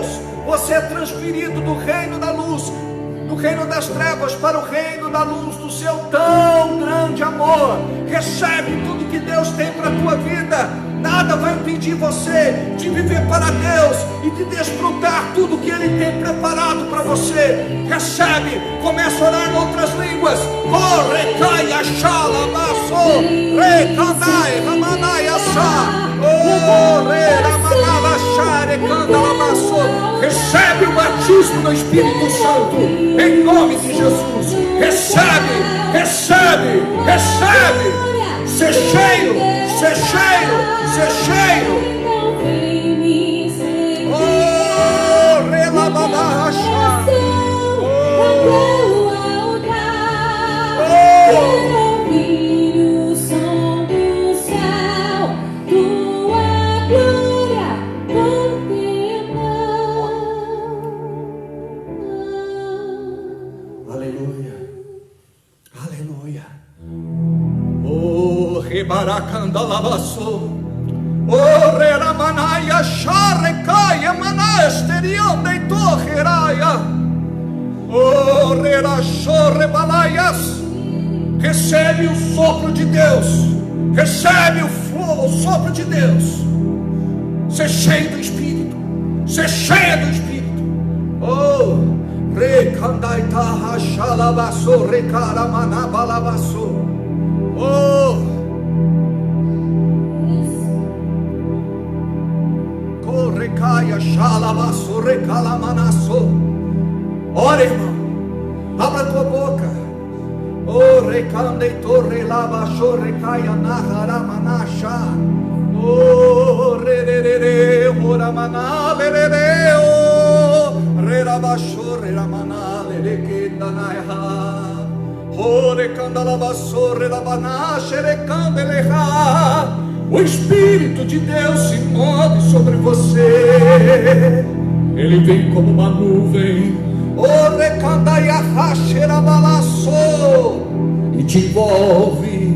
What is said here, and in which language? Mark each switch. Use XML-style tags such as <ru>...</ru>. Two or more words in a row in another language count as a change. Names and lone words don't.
<pt>Você é transferido do reino da luz, do reino das trevas, para o reino da luz do seu tão grande amor. Recebe tudo que Deus tem para a tua vida. Nada vai impedir você de viver para Deus e de desfrutar tudo que Ele tem preparado para você. Recebe, começa a orar em outras línguas. Oh, recai, achala, baço, recandai, ramanai, achá. Oh, remanala, chare, candala, baço. Recebe o batismo do Espírito Santo, em nome de Jesus. Recebe, recebe, recebe. Ser cheio, ser cheio, ser cheio. Oh, relabadacha. Ouvir o som do céu, tua glória contemplar. Aleluia, aleluia. Oh, rebaracandalabaço. Oh, reramanaia, charrecaia, manasterião, deitou, reraia. Oh, rerachorrebalaias. Recebe o sopro de Deus. Recebe o sopro de Deus. Ser cheio do Espírito. Ser cheia do Espírito. Oh, recandaita, rachalabaço, recaramanabalabaço. Oh, correcaia, xalabaço, recalamanaço. Ora, irmão, abra tua boca. Oh, recandei torre labaço, recaia naharamanacha. Oh, rerere, horamana, lerere, oh, rerabaço, reramana, lerequendanaiha. O Espírito de Deus se move sobre você. Ele vem como uma nuvem. E te envolve.</pt>